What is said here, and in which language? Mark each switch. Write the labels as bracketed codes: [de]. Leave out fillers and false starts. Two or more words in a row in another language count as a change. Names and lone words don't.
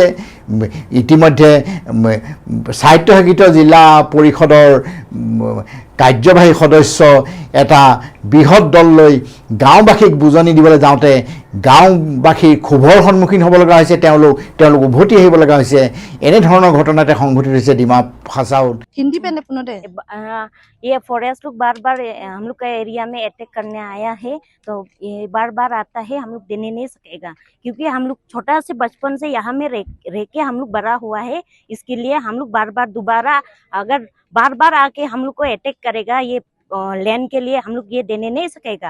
[as] ইতিমধ্যে স্বায়ত্তশাসিত জিলা পৰিষদৰ কাৰ্যবাহী সদস্য এটা বৃহৎ দল লৈ গাঁওবাসীক বুজনি দিবলৈ যাওঁতে গাঁওবাসীৰ ক্ষোভৰ সন্মুখীন হ'ব লগা হৈছে, তেওঁলোক উভতি আহিব লগা হৈছে। এনেধৰণৰ ঘটনাতে সংঘটিত হৈছে ডিমা হাছাওত। [hi] हिंदी पे अपनों दे ये फॉरेस्ट लोग बार बार हम लोग का एरिया में अटैक करने आया है, तो ये बार बार आता है, हम लोग देने नहीं सकेगा, क्योंकि हम लोग छोटा से बचपन से यहाँ में रह के हम लोग बड़ा हुआ है। इसके लिए हम लोग बार बार दोबारा अगर बार बार आके हम लोग को अटैक करेगा ये लैंड के लिए, हम लोग ये देने नहीं सकेगा।